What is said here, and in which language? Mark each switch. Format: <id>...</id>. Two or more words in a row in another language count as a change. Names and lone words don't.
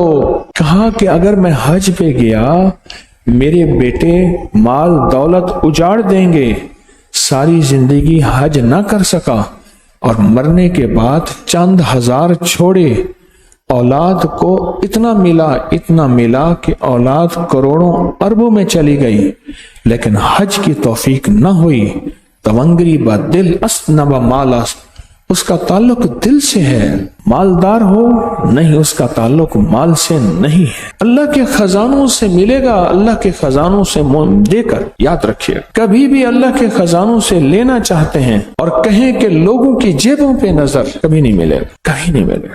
<ur>کہا کہ اگر میں حج پہ گیا میرے بیٹے مال دولت اجاڑ دیں گے، ساری زندگی حج نہ کر سکا، اور مرنے کے بعد چند ہزار چھوڑے، اولاد کو اتنا ملا کہ اولاد کروڑوں اربوں میں چلی گئی، لیکن حج کی توفیق نہ ہوئی۔</ur> <fa>تونگری با دل است نہ با مال است،</fa> <ur>اس کا تعلق دل سے ہے، مالدار ہو نہیں، اس کا تعلق مال سے نہیں ہے۔ اللہ کے خزانوں سے ملے گا، اللہ کے خزانوں سے دے کر، یاد رکھیے کبھی بھی اللہ کے خزانوں سے لینا چاہتے ہیں اور کہیں کہ لوگوں کی جیبوں پہ نظر، کبھی نہیں ملے گا، کبھی نہیں ملے گا۔</ur>